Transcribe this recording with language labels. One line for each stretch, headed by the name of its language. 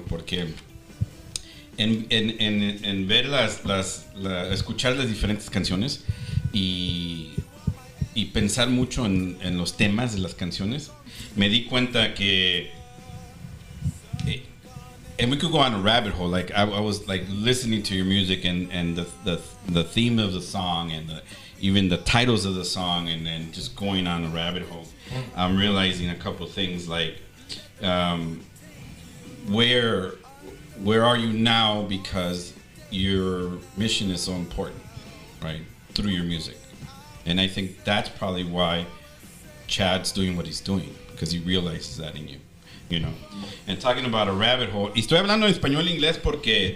Spanish: Porque en ver escuchar las diferentes canciones y pensar mucho en los temas de las canciones, me di cuenta que
English: and we could go on a rabbit hole. Like I was like listening to your music and the theme of the song and even the titles of the song, and then just going on a rabbit hole. I'm realizing a couple things like where are you now, because your mission is so important, right? Through your music. And I think that's probably why Chad's doing what he's doing, because he realizes that in you, you know. And talking about a rabbit hole,
Spanish: y estoy hablando en español e inglés porque